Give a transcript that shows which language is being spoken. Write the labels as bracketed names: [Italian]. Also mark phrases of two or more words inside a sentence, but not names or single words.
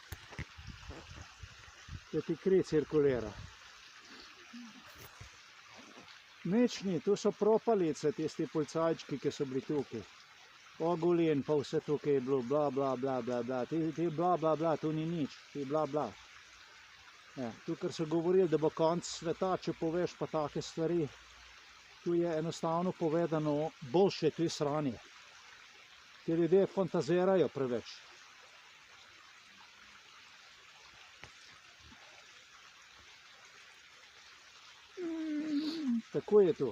[Slovenian] da ti kri cirkulira. Nič ni, tu so propalice, tisti policajčki, ki so bili tukaj. Oguljen, pa vse tukaj je bilo, bla, bla, bla, bla, bla. Ti bla, bla, bla, tu ni nič, ti bla, bla. Tu, ker so govorili, da bo konc sveta, če poveš pa take stvari, tu je enostavno povedano boljše, tu je sranje. Ti ljudje fantazirajo preveč. Tako je to.